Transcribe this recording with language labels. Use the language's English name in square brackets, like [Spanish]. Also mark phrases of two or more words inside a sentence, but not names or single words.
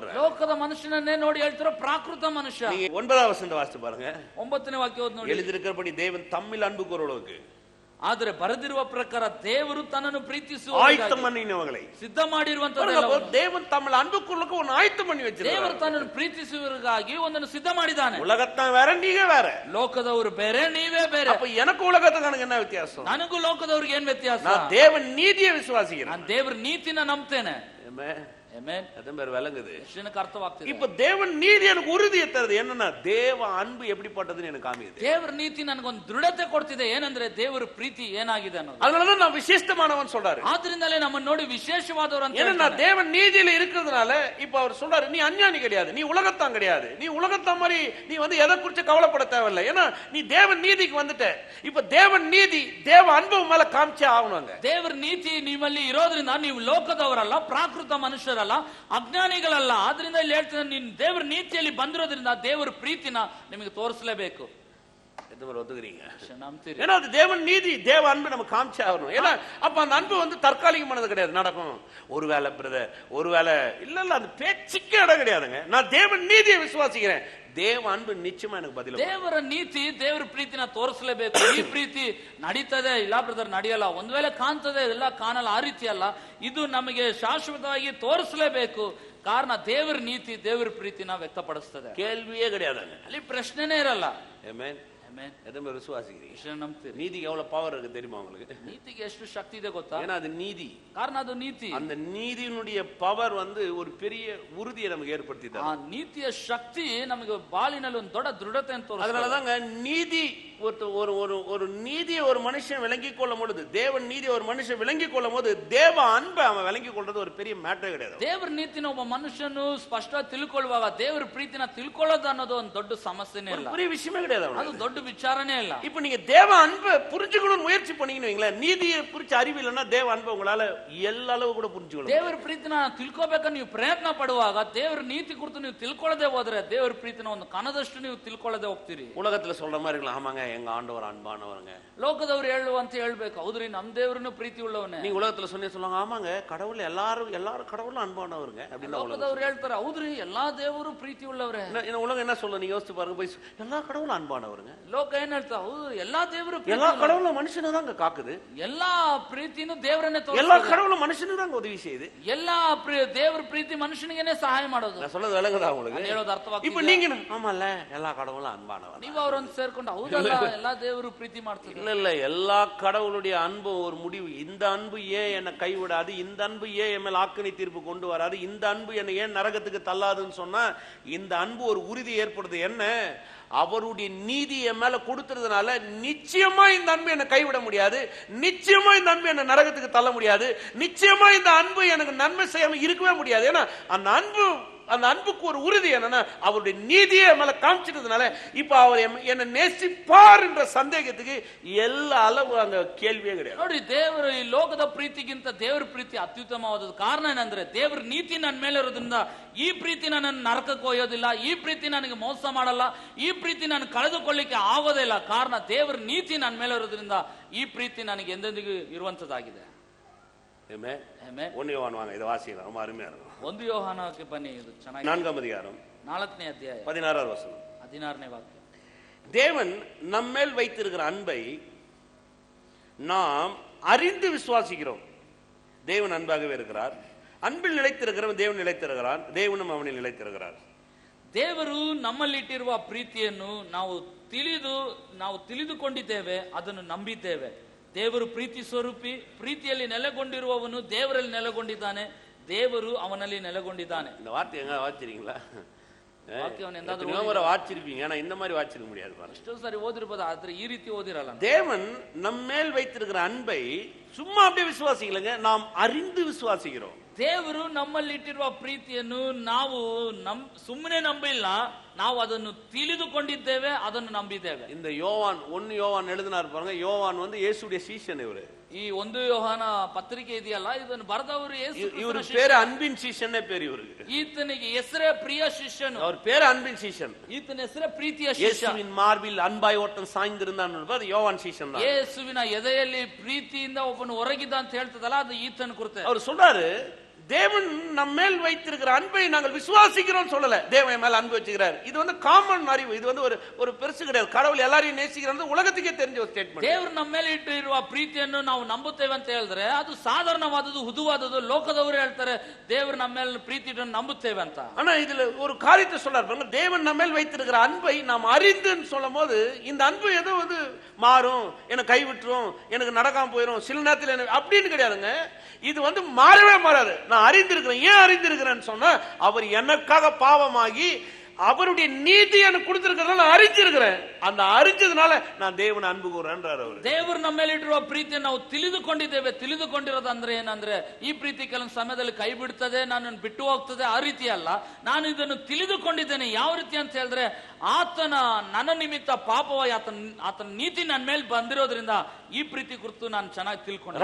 [Kannada] ಲೋಕದ ಮನುಷ್ಯನನ್ನೇ ನೋಡಿ ಹೇಳ್ತಿರೋ ಪ್ರಾಕೃತ ಮನುಷ್ಯ. [Tamil] 9வது வசனத்தை வாசித்து பாருங்க. [Kannada] 9ನೇ ವಾಕ್ಯ ಓದಿ ನೋಡಿ. [Tamil] எழுதியிருக்கிறபடி தேவன் தம்மில் அன்பு கூறுவர்களுக்கு [Kannada] ಆದರೆ ಬರೆದಿರುವ ಪ್ರಕಾರ ದೇವರು ತನ್ನನ್ನು ಪ್ರೀತಿಸುವ [Tamil] ஆயத்தம் பண்ணினவங்களை [Kannada] ಸಿದ್ಧ ಮಾಡಿರುವಂತದ್ದು. [Tamil] தேவன் தம்மில் அன்பு கூறுவர்களுக்கு ஒரு ஆயத்தம் பண்ணி வச்சிருக்கார். [Kannada] ದೇವರು ತನ್ನನ್ನು ಪ್ರೀತಿಸುವವರಿಗಾಗಿ ಒಂದನ್ನು ಸಿದ್ಧ ಮಾಡಿದ್ದಾನೆ. [Tamil] உலகத்தான் வேற, நீங்க வேற. [Kannada] ಲೋಕದವರು ಬೇರೆ, ನೀವೇ ಬೇರೆ. [Tamil] அப்ப எனக்கு ಉಲಗத்துக்கு என்ன வித்தியாசம்? [Kannada] ನನಗೂ ಲೋಕದವರಿಗೆ ಏನ್ ವ್ಯತ್ಯಾಸ? [Tamil] நான் தேவன் நீதியை விசுவாசிக்கிறேன். [Kannada] ನಾನು ದೇವರ ನೀತಿನ ನಂಬ್ತೇನೆ. [Tamil] ஆமென். அதன் பேர் விளங்குது. [Kannada] எனக்கு ಅರ್ಥವಾಗ್ತಿದೆ. [Tamil] இப்ப தேவன் நீதி எனக்கு உறுதியை தருது. என்னன்னா தேவ அன்பு எப்படிப்பட்டதுன்னு எனக்கு காமிக்குது. [Kannada] ದೇವರ ನೀತಿ ನನಗೊಂದು ದೃಢತೆ ಕೊಡ್ತಿದೆ. ಏನಂದ್ರೆ ದೇವರ ಪ್ರೀತಿ ಏನಾಗಿದೆ ಅನ್ನೋದು. [Tamil] அதனால நான் விசேஷமானவன் சொல்றாரு. [Kannada] ಆದ್ರಿಂದಲೇ ನಮ್ಮನ್ನು ನೋಡಿ ವಿಶೇಷವಾದವರು ಅಂತ. [Tamil] ஏன்னா தேவன் நீதியில இருக்கிறதுனால இப்ப அவர் சொல்றாரு, நீ அஞ்ஞானி கிடையாது, நீ உலகத்தான் கிடையாது, நீ உலகத்தான் மாதிரி நீ எதை குறித்து கவலைப்பட தேவையில்லை. ஏன்னா நீ தேவன் நீதிக்கு வந்துட்ட. இப்ப தேவன் நீதி தேவ அன்பு மேல காமிச்சே ஆகணுங்க. [Kannada] ದೇವರ ನೀತಿ ನಿಮ್ಮಲ್ಲಿ ಇರೋದ್ರಿಂದ ನೀವು ಲೋಕದವರಲ್ಲ, ಪ್ರಾಕೃತ ಮನುಷ್ಯರಲ್ಲ, ಅಜ್ಞಾನಿಗಳಲ್ಲ. ಆದ್ರಿಂದ ಇಲ್ಲಿ ಹೇಳ್ತೀನಿ, ನೀನು ದೇವರ ನೀತಿಯಲ್ಲಿ ಬಂದಿರೋದ್ರಿಂದ ದೇವರ ಪ್ರೀತಿನ ನಿಮಗೆ ತೋರಿಸಲೇಬೇಕು. [Tamil] ஒத்துக்கிறீங்க? [Kannada] ನಂಬ್ತೀರಿ? [Tamil] ஏன்னா அது தேவன் நீதி தேவ அன்பு நம்ம காமிச்சே ஆகணும். ஏன்னா அப்ப அந்த அன்பு தற்காலிகமானது கிடையாது, நடக்கும். ஒருவேளை பிரதர், ஒருவேளை இல்ல அது பேச்சுக்கே இடம் கிடையாதுங்க. நான் தேவன் நீதியை விசுவாசிக்கிறேன். [Kannada] ದೇವ ಅನ್ಬು ನಿಶ್ಚಯ ನನಗೆ ಬದಲು. ದೇವರ ನೀತಿ ದೇವರ ಪ್ರೀತಿನ ತೋರಿಸಲೇಬೇಕು. ಈ ಪ್ರೀತಿ ನಡೀತದೆ, ಇಲ್ಲ ಬ್ರದರ್ ನಡೆಯಲ್ಲ, ಒಂದ್ ವೇಳೆ ಕಾಣ್ತದೆ, ಎಲ್ಲ ಕಾಣಲ್ಲ, ಆ ರೀತಿ ಅಲ್ಲ. ಇದು ನಮಗೆ ಶಾಶ್ವತವಾಗಿ ತೋರಿಸಲೇಬೇಕು. ಕಾರಣ ದೇವರ ನೀತಿ ದೇವರ ಪ್ರೀತಿನ ವ್ಯಕ್ತಪಡಿಸ್ತದೆ. [Tamil] ಕೇಳ್ವಿಯೇ கிடையாது, [Kannada] ಅಲ್ಲಿ ಪ್ರಶ್ನೆನೇ ಇರಲ್ಲ. ಆಮೆನ್. [Tamil] எதுவுமே விசுவாசிக்கிறீங்க. நீதிக்கு எவ்வளவு பவர் இருக்கு தெரியுமா உங்களுக்கு? [Kannada] நீதிக்கு ಎಷ್ಟು ಶಕ್ತಿ ಇದೆ ಗೊತ್ತಾ? [Tamil] ஏன்னா அது நீதி. [Kannada] ಕಾರಣ ಅದು ನೀತಿ. [Tamil] அந்த நீதியினுடைய பவர் ஒரு பெரிய உறுதியை நமக்கு ஏற்படுத்தி தரும். [Kannada] ಆ ನೀತಿಯ ಶಕ್ತಿ ನಮಗೆ ಬಾಳಿನಲ್ಲಿ ಒಂದು ದೊಡ್ಡ ದೃಢತೆಯನ್ನು ತೋರಿಸುತ್ತೆ. [Tamil] அதனாலதாங்க நீதி ஒரு நீதியை ஒரு மனுஷன் விளங்கிக் கொள்ளும் பொழுது, தேவன் நீதியை ஒரு மனுஷன் விளங்கிக் கொள்ளும் போது தேவ அன்பை அவன் விளங்கிக் கொள்றது ஒரு பெரிய மேட்டர் கிடையாது. [Kannada] ದೇವರ ನೀತಿನ ಒಬ್ಬ ಮನುಷ್ಯನು ಸ್ಪಷ್ಟವಾಗಿ ತಿಳ್ಕೊಳ್ಳುವಾಗ ದೇವರ ಪ್ರೀತಿನ ತಿಳ್ಕೊಳ್ಳೋದು ಅನ್ನೋದು ಒಂದು ದೊಡ್ಡ ಸಮಸ್ಯೆನೇ ಇಲ್ಲ, [Tamil] பெரிய விஷயமே கிடையாது. [Kannada] ಅದು ದೊಡ್ಡ ವಿಚಾರನೇ ಇಲ್ಲ. [Tamil] இப்ப நீங்க தேவ அன்பை புரிஞ்சுக்கணும்னு முயற்சி பண்ணீங்கன்னு, நீதியை குறிச்சு அறிவு இல்லைன்னா தேவ அன்பை உங்களால எல்லா அளவு கூட புரிஞ்சுக்கணும். [Kannada] ದೇವರ ಪ್ರೀತಿನ ತಿಳ್ಕೋಬೇಕಂತ ನೀವು ಪ್ರಯತ್ನ ಪಡುವಾಗ ದೇವರ ನೀತಿ ಕುರಿತು ನೀವು ತಿಳ್ಕೊಳ್ಳದೆ ಹೋದ್ರೆ ದೇವರ ಪ್ರೀತಿನ ಒಂದು ಕಣದಷ್ಟು ನೀವು ತಿಳ್ಕೊಳ್ಳದೆ ಹೋಗ್ತೀರಿ. [Tamil] உலகத்துல சொல்ற மாதிரி இருக்கலாம், ஆமாங்க எங்க ஆண்டவர் அன்பானவருங்க. [Kannada] ಲೋಕದವರು ಹೇಳುವಂತ ಹೇಳ್ಬೇಕು, ಹೌದ್ರಿ ನಮ್ ದೇವ್ರನ್ನು ಪ್ರೀತಿ ಉಳ್ಳವನೇ. [Tamil] நீங்க உலகத்துல சொல்லுவாங்க, ஆமாங்க கடவுள் எல்லாரும் கடவுளும் அன்பானவருங்க அப்படின்னு. [Kannada] ಲೋಕದವ್ರು ಹೇಳ್ತಾರೆ, ಹೌದ್ರಿ ಎಲ್ಲಾ ದೇವರು ಪ್ರೀತಿ ಉಳ್ಳವ್ರೆ. [Tamil] உலகம் என்ன சொல்ல, நீங்க யோசிச்சு பாருங்க, போய் எல்லா கடவுளும் அன்பானவருங்க. [Kannada] ಲೋಕ ಏನ್ ಹೇಳ್ತಾ, ಹೌದು ಎಲ್ಲಾ ದೇವರು, [Tamil] எல்லா கடவுளும் மனுஷனை தாங்க காக்குது, [Kannada] ಎಲ್ಲಾ ಪ್ರೀತಿನೂ ದೇವರನ್ನೇ ತೋರಿಸುತ್ತೆ, [Tamil] எல்லா கடவுளும் மனுஷனு தாங்க உதவி செய்யுது, [Kannada] ಎಲ್ಲಾ ದೇವರ ಪ್ರೀತಿ ಮನುಷ್ಯನಿಗೆ ಸಹಾಯ ಮಾಡೋದು. [Tamil] நான் சொல்றது விளங்குதா உங்களுக்கு? [Kannada] ಹೇಳೋದು ಅರ್ಥವಾಗ್ತದೆ. [Tamil] இப்ப நீங்க ஆமால எல்லா கடவுளும் அன்பானவர், [Kannada] ನೀವು ಅವರನ್ನು ಸೇರ್ಕೊಂಡು ಹೌದಲ್ಲ ಎಲ್ಲಾ ದೇವರು ಪ್ರೀತಿ ಮಾಡ್ತಾರೆ. [Tamil] இல்ல எல்லா கடவுளுடைய அன்பு ஒரு முடிவு. இந்த அன்பு ஏன் என்னை கைவிடாது, இந்த அன்பு ஏன் என் மேல் ஆக்கினை தீர்ப்பு கொண்டு வராது, இந்த அன்பு என்னை ஏன் நரகத்துக்கு தள்ளாதுன்னு சொன்னா, இந்த அன்பு ஒரு உறுதி ஏற்படுது. என்ன, அவருடைய நீதி என் மேல கொடுத்துறதுனால நிச்சயமா இந்த அன்பு என்னை கைவிட முடியாது, நிச்சயமா இந்த அன்பு என்னை நரகத்துக்கு தள்ள முடியாது, நிச்சயமா இந்த அன்பு எனக்கு நன்மை செய்யாம இருக்கவே முடியாது. ஏன்னா அந்த அன்புக்கு ஒரு உறுதி என்னன்னா, அவருடைய நீதியை மேல காமிச்சிட்டதுனால இப்ப அவர் என்ன நேசிப்பார் என்ற சந்தேகத்துக்கு எல்லா அளவு அங்க கேள்வியே கிடையாது. [Kannada] ನೋಡಿ, ದೇವರ ಈ ಲೋಕದ ಪ್ರೀತಿಗಿಂತ ದೇವರ ಪ್ರೀತಿ ಅತ್ಯುತ್ತಮವಾದದ್ದು. ಕಾರಣ ಏನಂದ್ರೆ ದೇವರ ನೀತಿ ನನ್ನ ಮೇಲೆ ಇರೋದ್ರಿಂದ ಈ ಪ್ರೀತಿ ನನ್ನ ನರಕಕ್ಕೆ ಒಯ್ಯೋದಿಲ್ಲ, ಈ ಪ್ರೀತಿ ನನಗೆ ಮೋಸ ಮಾಡಲ್ಲ, ಈ ಪ್ರೀತಿ ನಾನು ಕಳೆದುಕೊಳ್ಳಿಕ್ಕೆ ಆಗೋದೇ ಇಲ್ಲ. ಕಾರಣ ದೇವರ ನೀತಿ ನನ್ನ ಮೇಲೆ ಇರೋದ್ರಿಂದ ಈ ಪ್ರೀತಿ ನನಗೆ ಎಂದೆಂದಿಗೂ ಇರುವಂತದ್ದಾಗಿದೆ. [Tamil] ஒன்னு யோவான் வாங்க, இதை வாசிக்கலாம், ரொம்ப அருமையா இருக்கும். [Kannada] 1 ಯೋಹಾನಕ್ಕೆ ಬನ್ನಿ, ಇದು ಚೆನ್ನಾಗಿ. [Tamil] 4ாம் அதிகாரம் [Kannada] 4ನೇ ಅಧ್ಯಾಯ [Tamil] 16வது வசனம். [Kannada] 16ನೇ ವಾಕ್ಯ. [Tamil] தேவன் நம்மேல் வைத்திருக்கிற அன்பை நாம் அறிந்து விசுவாசிக்கிறோம். தேவன் அன்பாகவே இருக்கிறார். அன்பில் நிலைத்திருக்கிறவன் தேவன் நிலைத்திருக்கிறான், தேவனும் அவனில் நிலைத்திருக்கிறார். [Kannada] ದೇವರು ನಮ್ಮಲ್ಲಿಟ್ಟಿರುವ ಪ್ರೀತಿಯನ್ನು ನಾವು ತಿಳಿದುಕೊಂಡಿದ್ದೇವೆ, ಅದನ್ನು ನಂಬಿದ್ದೇವೆ. ದೇವರು ಪ್ರೀತಿ ಸ್ವರೂಪಿ, ಪ್ರೀತಿಯಲ್ಲಿ ನೆಲೆಗೊಂಡಿರುವವನು ದೇವರಲ್ಲಿ ನೆಲೆಗೊಂಡಿದ್ದಾನೆ, ದೇವರು ಅವನಲ್ಲಿ ನೆಲೆಗೊಂಡಿದ್ದಾನೆ. [Tamil] இந்த வார்த்தை எங்க வாசிச்சிருக்கீங்களா? [Kannada] ವಾಕ್ಯವನ್ನು ಎಂದಾದ್ರೂ [Tamil] வாசிச்சிருப்பீங்க, ஆனா இந்த மாதிரி வாசிச்சிருக்க முடியாது. [Kannada] ಎಷ್ಟೋ ಸಾರಿ ಓದಿರ್ಬೋದು, ಆದ್ರೆ ಈ ರೀತಿ ಓದಿರಲ್ಲ. [Tamil] தேவன் நம் மேல் வைத்திருக்கிற அன்பை சும்மா அப்படியே விசுவாசிக்கலங்க, நாம் அறிந்து விசுவாசிக்கிறோம். [Kannada] ದೇವರು ನಮ್ಮಲ್ಲಿಟ್ಟಿರುವ ಪ್ರೀತಿಯನ್ನು ನಾವು ಸುಮ್ಮನೆ ನಂಬಿಲ್ಲ, ನಾವು ಅದನ್ನು ತಿಳಿದುಕೊಂಡಿದ್ದೇವೆ, ಅದನ್ನು ನಂಬಿದ್ದೇವೆ. [Tamil] இந்த யோவான் 1 யோவான் எழுதினார் பாருங்க. யோவான் வந்து இயேசுடைய சீஷன். இவரு [Kannada] ಈ 1 ಯೋಹಾನ ಪತ್ರಿಕೆ ಇದೆಯಲ್ಲ, ಇದನ್ನು ಬರೆದವರು ಯೇಸು. [Tamil] இவரு பேரு அன்பின் சீஷனே பேரு இவருக்கு. [Kannada] ಈತನಿಗೆ ಹೆಸರೇ ಪ್ರಿಯ ಶಿಷ್ಯನು. [Tamil] அவர் பேரு அன்பின் சீஷன். [Kannada] ಈತನ ಹೆಸರೇ ಪ್ರೀತಿಯ ಶಿಷ್ಯ. [Tamil] இயேசுவின் மார்பில் அன்பாய் ஒருத்தன் சாய்ந்திருந்தான், அது யோவான் சீஷன் தான். [Kannada] ಯೇಸುವಿನ ಎದೆಯಲ್ಲಿ ಪ್ರೀತಿಯಿಂದ ಒಬ್ಬನು ಹೊರಗಿದ್ದ ಅಂತ ಹೇಳ್ತದಲ್ಲ, ಅದು ಈತನ ಕುರಿತು. [Tamil] அவர் சொல்றாரு, தேவன் நம்ம மேல் வைத்திருக்கிற அன்பை நாங்கள் விசுவாசிக்கிறோம் சொல்லல, தேவன் மேல அன்பு வச்சுக்கிறார். இது வந்து காமன் அறிவு, இது வந்து ஒரு பெருசு கிடையாது. கடவுள் எல்லாரையும் நேசிக்கிறது உலகத்துக்கே தெரிஞ்ச ஒரு ஸ்டேட்மெண்ட். [Kannada] ದೇವರು ನಮ್ಮ ಮೇಲೆ ಇಟ್ಟಿರುವ ಪ್ರೀತಿಯನ್ನು ನಾವು ನಂಬುತ್ತೇವೆ ಅಂತ ಹೇಳಿದ್ರೆ ಅದು ಸಾಧಾರಣವಾದದ್ದು, ಹುದುವಾದದ್ದು. ಲೋಕದವರು ಹೇಳ್ತಾರೆ ದೇವರು ನಮ್ಮ ಮೇಲೆ ಪ್ರೀತಿ ಇಟ್ಟು ನಂಬುತ್ತೇವೆ ಅಂತ. [Tamil] ஆனா இதுல ஒரு காரியத்தை சொல்றாரு, தேவன் நம்ம மேல் வைத்திருக்கிற அன்பை நாம் அறிந்துன்னு சொல்லும் போது இந்த அன்பு ஏதோ வந்து மாறும், எனக்கு கைவிட்டுரும், எனக்கு நடக்காம போயிடும், சில நேரத்தில் அப்படின்னு கிடையாதுங்க. இது வந்து மாறவே மாறாது. நான் அறிந்திருக்கிறேன். ஏன் அறிந்திருக்கிறேன்னு சொன்னா, அவர் எனக்காக பாவமாகி அவருடைய நீதி எனக்கு கொடுத்திருக்கிறதுனால அறிஞ்சிருக்கிறேன். அந்த அறிஞ்சதுனால நான் தேவனை அன்பு கூறேன்றார் அவர். [Kannada] ದೇವರು ನಮ್ಮ ಮೇಲೆ ಇಟ್ಟಿರುವ ಪ್ರೀತಿಯನ್ನು ನಾವು ತಿಳಿದುಕೊಂಡಿದ್ದೇವೆ. ತಿಳಿದುಕೊಂಡಿರೋದು ಅಂದ್ರೆ ಏನಂದ್ರೆ, ಈ ಪ್ರೀತಿ ಕೆಲವು ಸಮಯದಲ್ಲಿ ಕೈ ಬಿಡ್ತದೆ, ನನ್ನನ್ನು ಬಿಟ್ಟು ಹೋಗ್ತದೆ, ಆ ರೀತಿ ಅಲ್ಲ. ನಾನು ಇದನ್ನು ತಿಳಿದುಕೊಂಡಿದ್ದೇನೆ. ಯಾವ ರೀತಿ ಅಂತ ಹೇಳಿದ್ರೆ, ಆತನ ನನ್ನ ನಿಮಿತ್ತ ಪಾಪವಾಗಿ ಆತನ ನೀತಿ ನನ್ನ ಮೇಲೆ ಬಂದಿರೋದ್ರಿಂದ ಈ ಪ್ರೀತಿ ಕುರಿತು ನಾನು ಚೆನ್ನಾಗಿ ತಿಳ್ಕೊಂಡೆ.